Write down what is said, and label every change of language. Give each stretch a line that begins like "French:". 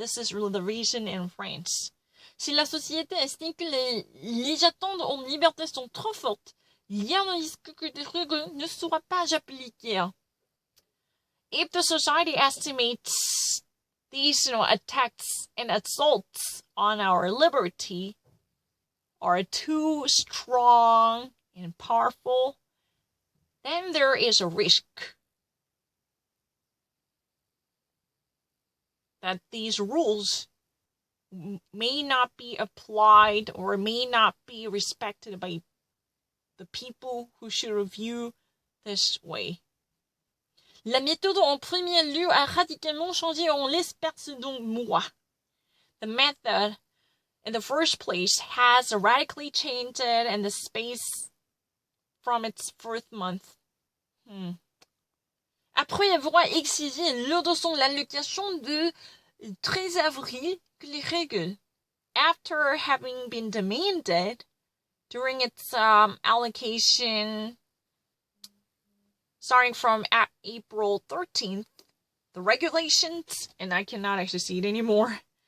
English: This is the reason in France.
French: Si la société estime que les attentes en liberté sont trop fortes, il y a un risque que des règles ne soient pas appliquées.
English: If the society estimates these, attacks and assaults on our liberty are too strong and powerful, then there is a risk that these rules may not be applied or may not be respected by the people who should review this way.
French: La méthode en premier lieu a radicalement changé en l'espace d'un mois.
English: The method, in the first place, has radically changed in the space from its first month.
French: Après avoir exigé lors de son allocation de 13 avril que les règles,
English: after having been demanded during its allocation starting from April 13th, the regulations, and I cannot actually see it anymore.